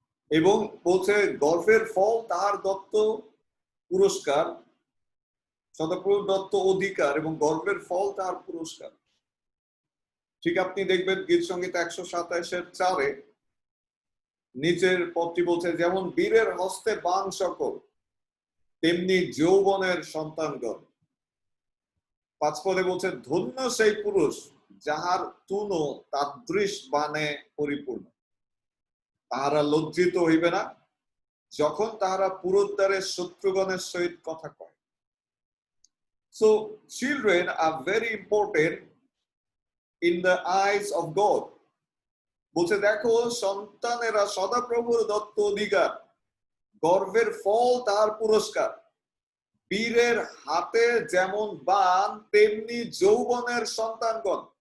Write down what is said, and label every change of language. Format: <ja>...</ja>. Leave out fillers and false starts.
<bn>এবং বলছে গর্ভের ফল তাহার দত্ত পুরস্কার সদাপ্রভুর দত্ত অধিকার এবং গর্ভের ফল তাহার পুরস্কার ঠিক আপনি দেখবেন গীত সংগীত 127-4 নিচের পদটি বলছে যেমন বীরের হস্তে বাণ সকল তেমনি যৌবনের সন্তানগণ 5 পদে বলছে ধন্য সেই পুরুষ যাহার তুনো তাদৃশ বাণে পরিপূর্ণ তাহারা লজ্জিত হইবে না যখন তাহারা পুরুদ্ধারের শত্রুগণের সহিত কথা কয়।</bn> <en>So children are very important in the eyes of God.</en> <bn>বলছে দেখো সন্তানেরা সদাপ্রভুর দত্ত অধিকার, গর্ভের ফল তাহার পুরস্কার। বীরের হাতে যেমন বাণ তেমনি যৌবনের সন্তানগণ।</bn>